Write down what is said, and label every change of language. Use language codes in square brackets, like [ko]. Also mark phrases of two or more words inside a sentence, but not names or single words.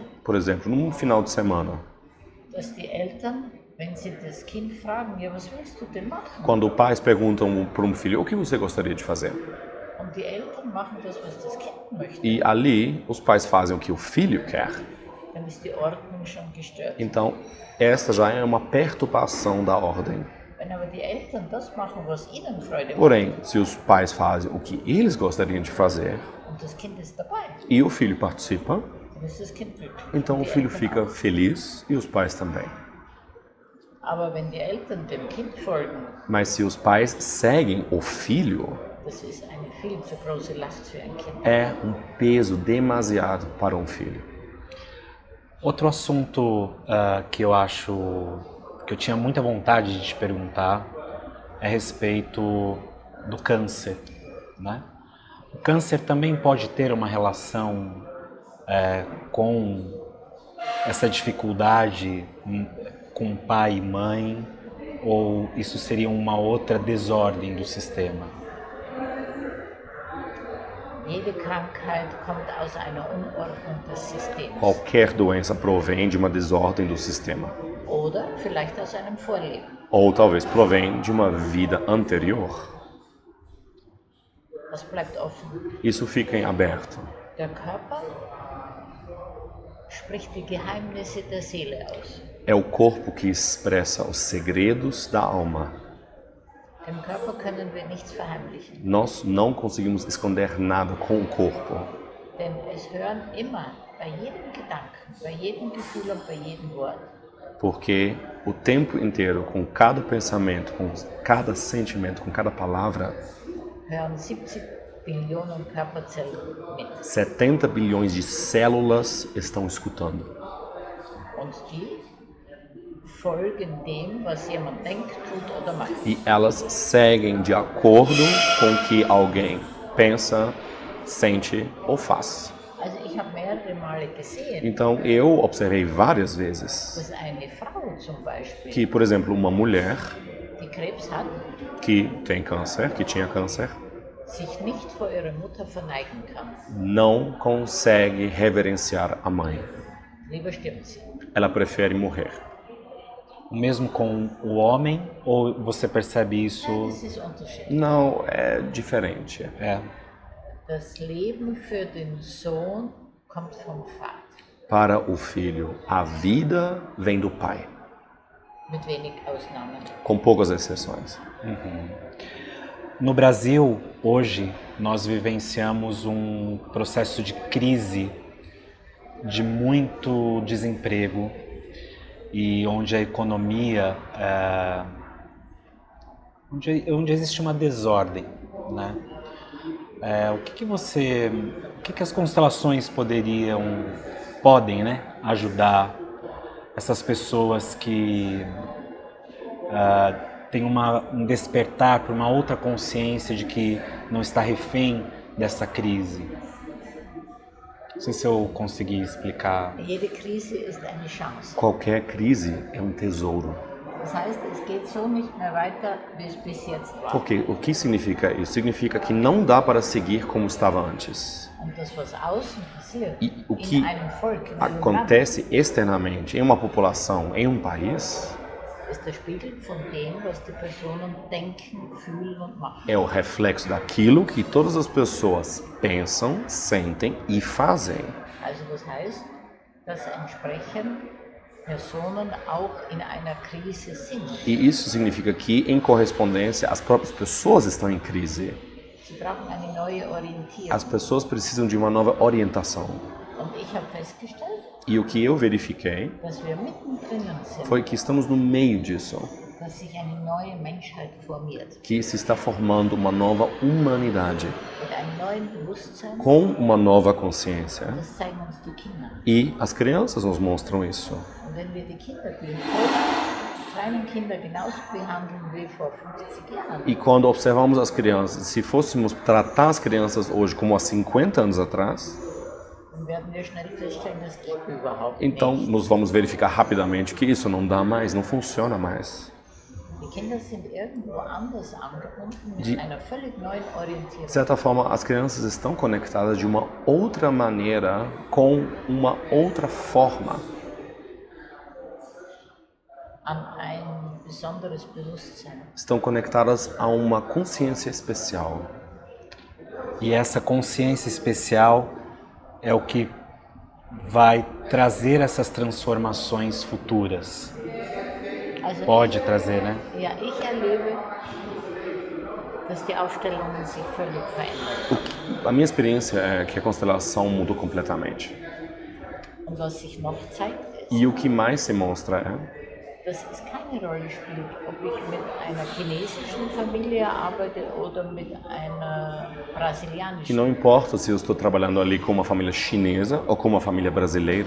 [pt] Por exemplo, num final de semana, [de] dass die Eltern, wenn sie das Kind fragen, ja, was willst du denn machen? [pt] quando pais perguntam para um filho, o que você gostaria de fazer? [de] Und die Eltern machen das, was das Kind möchte. [pt] E ali, os pais fazem o que o filho quer. [de] Dann ist die Ordnung schon gestört. [pt] Então, esta já é uma perturbação da ordem. [de] Wenn aber die Eltern das machen, was ihnen Freude macht, [pt] Porém, se os pais fazem o que eles gostariam de fazer [de] und das Kind ist dabei, [pt] e o filho participa, [de] dann ist das Kind glücklich. [pt] então [de] Und [pt] o [de] die [pt] filho [de] Eltern [pt] fica [de] auch. [pt] feliz e os pais também. [de] Aber wenn die Eltern dem Kind folgen, [pt] Mas se os pais seguem o filho, [de] das ist eine viel zu große Last für ein Kind. [pt] é um peso demasiado para um filho. Outro assunto que eu acho que eu tinha muita vontade de te perguntar é a respeito do câncer, né? O câncer também pode ter uma relação com essa dificuldade com pai e mãe, ou isso seria uma outra desordem do sistema? [de] Jede Krankheit kommt aus einer Unordnung des Systems. [pt] Qualquer doença provém de uma desordem do sistema. [de] Oder vielleicht aus einem Vorleben. [pt] Ou talvez provém de uma vida anterior. [de] Das bleibt offen. [pt] Isso fica em aberto. [de] Der Körper spricht die Geheimnisse der Seele aus. [pt] É o corpo que expressa os segredos da alma. [de] Dem Körper können wir nichts verheimlichen, [pt] Nós não conseguimos esconder nada com o corpo, [de] denn es hören immer bei jedem Gedanken, bei jedem Gefühl und bei jedem Wort [pt] porque o tempo inteiro, com cada pensamento, com cada sentimento, com cada palavra, [de] hören 70 Billionen Körperzellen mit. [pt] 70 bilhões de células estão escutando. [de] Und die folgen dem, was jemand denkt, tut oder macht. [pt] E elas seguem de acordo com o que alguém pensa, sente ou faz. [de] Also ich habe mehrere Male gesehen, [pt] Então eu observei várias vezes [de] dass eine Frau zum Beispiel, [pt] que, por exemplo, uma mulher [de] die Krebs hat, [pt] que tem câncer, que tinha câncer, [de] sich nicht vor ihrer Mutter verneigen kann. [pt] não consegue reverenciar a mãe. [de] Lieber stirbt sie. [pt] Ela prefere morrer. O mesmo com o homem, ou você percebe isso? [de] Nein, es ist unterschiedlich. [pt] Não, é diferente. É. [de] Das Leben für den Sohn kommt vom Vater, [pt] Para o filho, a vida vem do pai, [de] mit wenig Ausnahmen. [pt] com poucas exceções. No Brasil, hoje, nós vivenciamos um processo de crise, de muito desemprego, e onde a economia, onde existe uma desordem, né? O que as constelações podem, né, ajudar essas pessoas que têm um despertar para uma outra consciência de que não está refém dessa crise? Não sei se eu consegui explicar. [de] Jede Krise ist eine Chance. [pt] Qualquer crise é um tesouro. [de] Das heißt, es geht so nicht mehr weiter, wie es bis jetzt war. [pt] Porque o que significa isso? Significa que não dá para seguir como estava antes. [de] Und das, was außen passiert, [pt] E o que [de] in einem Volk, in einem Land, [pt] acontece externamente em uma população, em um país, [de] ist der Spiegel von dem, was die Personen denken, fühlen und machen. [pt] é o reflexo daquilo que todas as pessoas pensam, sentem e fazem. [de] Also das heißt, dass entsprechend Personen auch in einer Krise sind. [pt] E isso significa que, em correspondência, as próprias pessoas estão em crise. [de] Sie brauchen eine neue Orientierung. [pt] As pessoas precisam de uma nova orientação. [de] Und ich habe festgestellt, [pt] E o que eu verifiquei [de] dass wir mittendrin sind, [pt] foi que estamos no meio disso, [de] dass sich eine neue Menschheit formiert, [pt] que se está formando uma nova humanidade, [de] mit einem neuen Bewusstsein. [pt] com uma nova consciência. [de] Das zeigen uns die Kinder. [pt] E as crianças nos mostram isso. [de] Und wenn wir die Kinder, die kleinen Kinder genauso behandeln wie vor 50 Jahren, [pt] E quando observamos as crianças, se fôssemos tratar as crianças hoje como há 50 anos atrás, [de] dann werden wir schnell feststellen, das geht überhaupt [pt] então [de] nicht. [pt] nós vamos verificar rapidamente que isso não dá mais, não funciona mais. [de] Die Kinder sind irgendwo anders angebunden mit Die- einer völlig neuen Orientierung. [pt] De certa forma, as crianças estão conectadas de uma outra maneira, com uma outra forma, [de] An ein besonderes Bewusstsein. [pt] estão conectadas a uma consciência especial. E essa consciência especial é o que vai trazer essas transformações futuras. [de] Also [pt] Pode trazer, né? [de] ja, ich erlebe, dass die Aufstellungen sich völlig verändern. [pt] A minha experiência é que a constelação mudou completamente. [de] Und was sich noch zeigt, ist, [pt] E o que mais se mostra é [de] dass es keine Rolle spielt, ob ich mit einer chinesischen Familie arbeite oder mit einer [pt] que [de] brasilianischen. [pt] não importa se eu estou trabalhando ali com uma família chinesa ou com uma família brasileira,